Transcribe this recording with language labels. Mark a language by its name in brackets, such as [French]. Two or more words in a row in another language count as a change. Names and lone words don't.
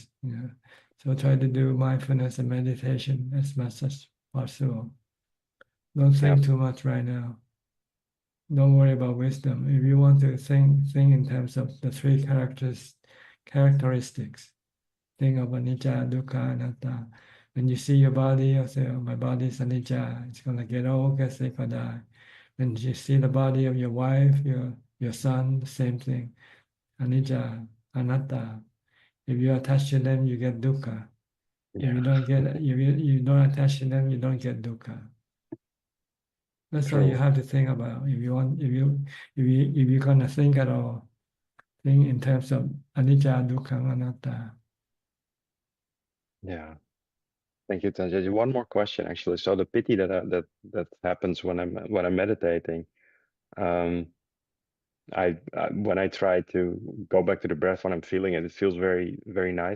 [English] So try to do mindfulness and meditation as much as possible. Don't think too much right now. Don't worry about wisdom. If you want to think in terms of the three characteristics, think of [Pali] anicca, dukkha, anatta. [English] When you see your body, you say, oh, my body is anicca. It's gonna get old, get sick, or die. When you see the body of your wife, your son, the same thing. [Pali] Anicca, anatta. [English] If you attach to them, you get dukkha. If you don't you don't attach to them, you don't get dukkha. That's all you have to think about. If you're gonna think at all, think in terms of [Pali] anicca, dukkha, anatta. [English] Yeah. Thank you, Tanjaji. One more question, actually. So the piti that happens when I'm meditating, when I try to go back to the breath when I'm feeling it, it feels very, very nice.